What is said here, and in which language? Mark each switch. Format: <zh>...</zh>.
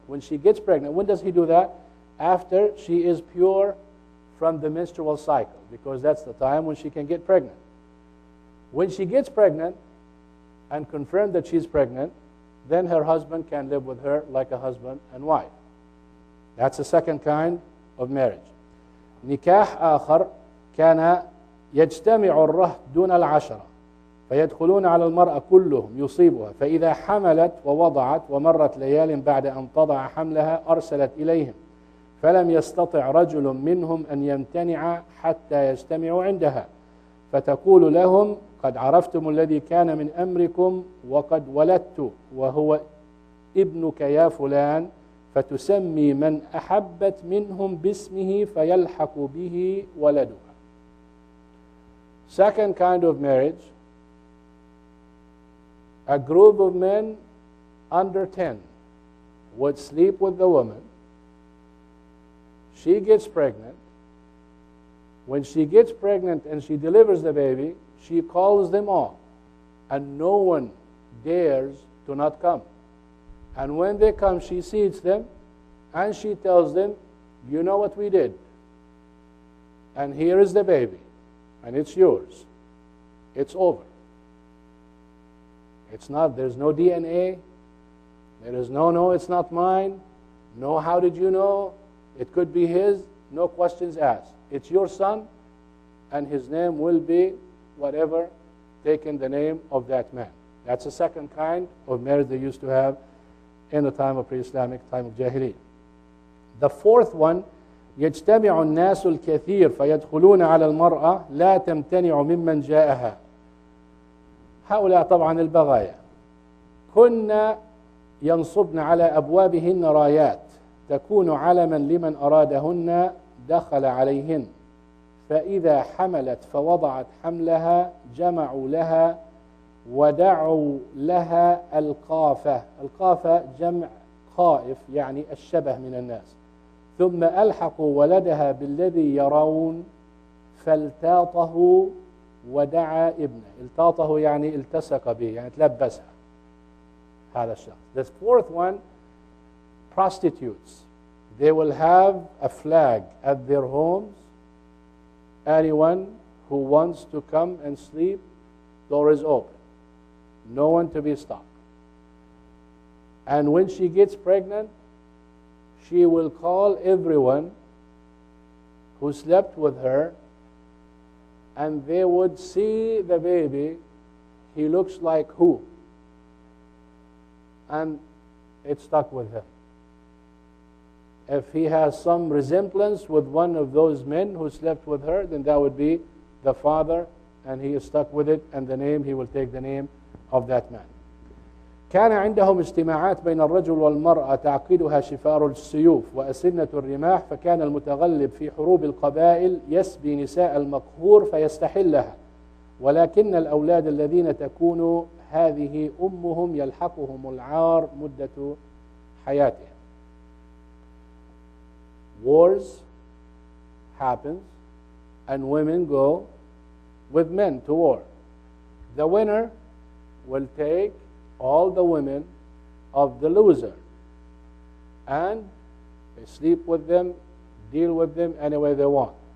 <en>When she gets pregnant, when does he do that? After she is pure from the menstrual cycle, because that's the time when she can get pregnant. When she gets pregnant and confirmed that she's pregnant, then her husband can live with her like a husband and wife. That's the second kind of marriage.</en> <ar>نكاح آخر كان يجتمع الرهط دون العشرة فيدخلون على المرأة كلهم يصيبها، فإذا حملت ووضعت ومرت ليال بعد أن تضع حملها أرسلت إليهم، فلم يستطع رجل منهم أن يمتنع حتى يجتمعوا عندها، فتقول لهم قد عرفتم الذي كان من أمركم وقد ولدت وهو ابنك يا فلان، فتسمي من أحبت منهم باسمه فيلحق به ولدها.</ar> <en>Second kind of marriage, a group of men under 10 would sleep with the woman. She gets pregnant. When she gets pregnant and she delivers the baby, she calls them all, and no one dares to not come. And when they come, she seats them, and she tells them, you know what we did, and here is the baby, and it's yours. It's over. It's not, there's no DNA. There is no, it's not mine. No, how did you know? It could be his. No questions asked. It's your son, and his name will be whatever, taking the name of that man. That's the second kind of marriage they used to have in the time of pre-Islamic, time of Jahiliyyah. The fourth one,</en> <ar>يجتمع الناس الكثير فيدخلون على المرأة لا تمتنع ممن جاءها. هؤلاء طبعا البغايا كنا ينصبن على أبوابهن رايات تكون علما لمن أرادهن دخل عليهن، فإذا حملت فوضعت حملها جمعوا لها ودعوا لها القافة. القافة جمع خائف يعني الشبه من الناس. ثم ألحقوا ولدها بالذي يرون فالتاطه ودعا ابنه. التاطه يعني التصق به، يعني تلبسها هذا الشخص.</ar> <en>The fourth one, prostitutes. They will have a flag at their homes. Anyone who wants to come and sleep, door is open. No one to be stopped. And when she gets pregnant, she will call everyone who slept with her, and they would see the baby. He looks like who? And it's stuck with him. If he has some resemblance with one of those men who slept with her, then that would be the father, and he is stuck with it, and the name, he will take the name of that man.</en> <ar>كان عندهم اجتماعات بين الرجل والمرأة تعقدها شفار السيوف وأسنة الرماح، فكان المتغلب في حروب القبائل يسبي نساء المقهور فيستحلها، ولكن الأولاد الذين تكون هذه أمهم يلحقهم العار مدة حياتهم.</ar> <en>Wars happens and women go with men to war. The winner will take all the women of the loser and they sleep with them, deal with them any way they want.</en>